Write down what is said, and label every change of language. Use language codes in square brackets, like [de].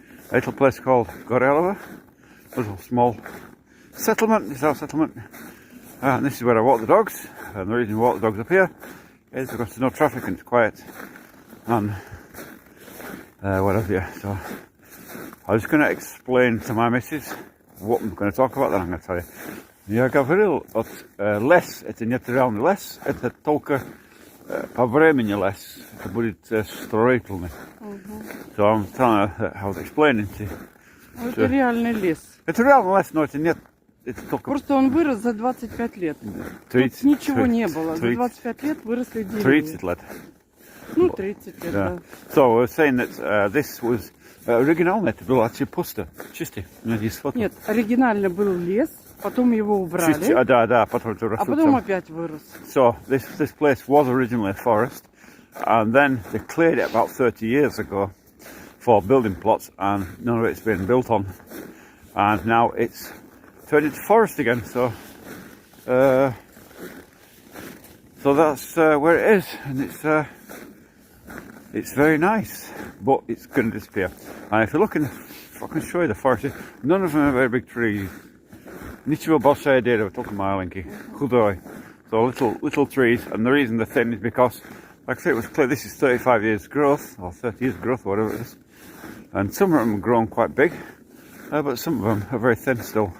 [en] A little place called Gorelovo, a little small settlement. This is our settlement. And this is where I walk the dogs. And the reason we walk the dogs up here is because there's no traffic and it's quiet. And what have you. So I was going to explain to my missus what I'm going to talk about, then I'm going to tell you. [ru] Я говорил от лес, это не реальный лес, это только по времени лес, это будет строительный. [en] So I'm telling her, I was explaining to you. [ru] Это реальный лес. Это реальный лес, но это нет, это только... Просто он вырос за 25 лет. 30, Тут ничего 30, не было. 30, За 25 лет выросли деревья. 30 лет. Ну, 30 лет, да. [en] So we're saying that this was... [ru] Оригинально это было пусто, чисто. Нет, оригинально был лес, потом его убрали, да, потом а потом опять вырос. [en] So this place was originally a forest, and then they cleared it about 30 years ago for building plots, and none of it's been built on, and now it's turned into forest again. So that's where it is, and it's very nice, but it's going to disappear. And if you're looking, if I can show you the forest, none of them are very big trees. [ru] Ничего большое дерево, только маленький, худой. [en] So little trees, and the reason they're thin is because, like I say, it was clear this is 35 years growth, or 30 years growth, or whatever it is. And some of them have grown quite big, but some of them are very thin still.